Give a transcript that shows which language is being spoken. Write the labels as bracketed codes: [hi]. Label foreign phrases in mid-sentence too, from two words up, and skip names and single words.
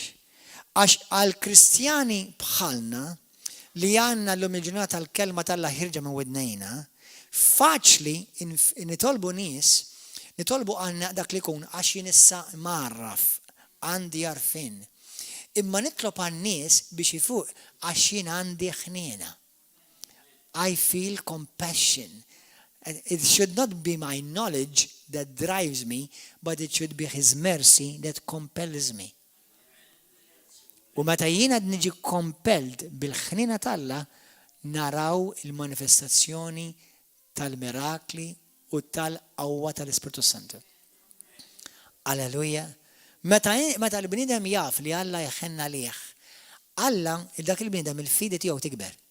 [mt] Għax għall-Kristjani bħalna li għandna llum il-ġurnata tal-kelma tal-Alla ħirġa minn widnejna, faċli nitolbu nies, nitolbu għandna dak li jkun għax jien issa marraf, għandi għarfien. Imma nitlob għan-nies biex ifuq għax jien għandi ħniena. [en] I feel compassion. It should not be my knowledge that drives me, but it should be His mercy that compels me. [mt] U meta jiena niġi compelled bil-ħnina talla, naraw il-manifestazzjoni tal-mirakli u tal-qawwa tal-Ispiritu Santu. Alleluja. Meta l-bniedem jaf li Alla jħenna lih, Alla dak il-bniedem il-fidi tiegħu tikber.